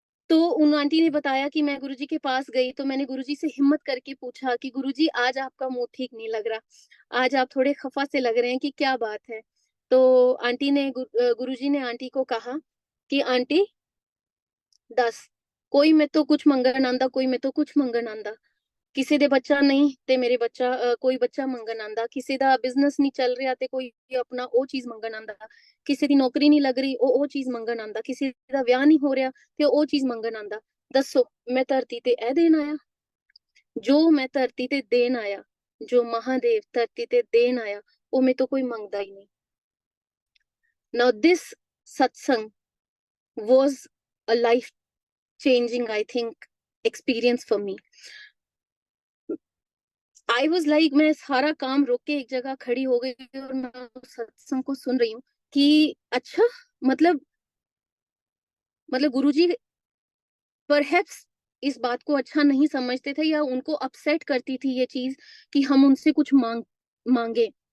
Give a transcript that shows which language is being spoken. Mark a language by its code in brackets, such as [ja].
[hi] तो उन आंटी ने बताया कि मैं गुरुजी के पास गई तो मैंने गुरुजी से हिम्मत करके पूछा कि गुरुजी आज आपका मूड ठीक नहीं लग रहा, आज आप थोड़े खफा से लग रहे हैं, कि क्या बात है। तो गुरुजी ने आंटी को कहा कि आंटी [pa] दस कोई मैं तो कुछ मंगन आंदा, [hi] कोई मैं तो कुछ मंगन आंदा। [pa] ਕਿਸੇ ਦੇ ਬੱਚਾ ਨਹੀਂ ਤੇ ਮੇਰੇ ਬੱਚਾ ਕੋਈ ਬੱਚਾ ਮੰਗਣ ਆਂਦਾ, ਕਿਸੇ ਦਾ ਬਿਜ਼ਨਸ ਨਹੀਂ ਚੱਲ ਰਿਹਾ ਤੇ ਕੋਈ ਆਪਣਾ ਉਹ ਚੀਜ਼ ਮੰਗਣ ਆਂਦਾ, ਕਿਸੇ ਦੀ ਨੌਕਰੀ ਨਹੀਂ ਲੱਗ ਰਹੀ ਉਹ ਚੀਜ਼ ਮੰਗਣ ਆਂਦਾ, ਕਿਸੇ ਦਾ ਵਿਆਹ ਨਹੀਂ ਹੋ ਰਿਹਾ ਤੇ ਉਹ ਚੀਜ਼ ਮੰਗਣ ਆਂਦਾ। ਦੱਸੋ ਮੈਂ ਧਰਤੀ ਤੇ ਇਹ ਦੇਣ ਆਇਆ? ਜੋ ਮੈਂ ਧਰਤੀ ਤੇ ਦੇਣ ਆਇਆ, ਜੋ ਮਹਾਦੇਵ ਧਰਤੀ ਤੇ ਦੇਣ ਆਇਆ, ਉਹ ਮੇਰੇ ਤੋਂ ਕੋਈ ਮੰਗਦਾ ਹੀ ਨਹੀਂ। [en] Now this satsang was a life changing, I think, experience for me. I was like, [hi] मैं सारा काम रोक के एक जगह खड़ी हो गई और मैं उस सत्संग को सुन रही हूँ कि अच्छा, मतलब गुरुजी परहैप्स इस बात को अच्छा नहीं समझते थे, या उनको अपसेट करती थी ये चीज कि हम उनसे कुछ मांगे।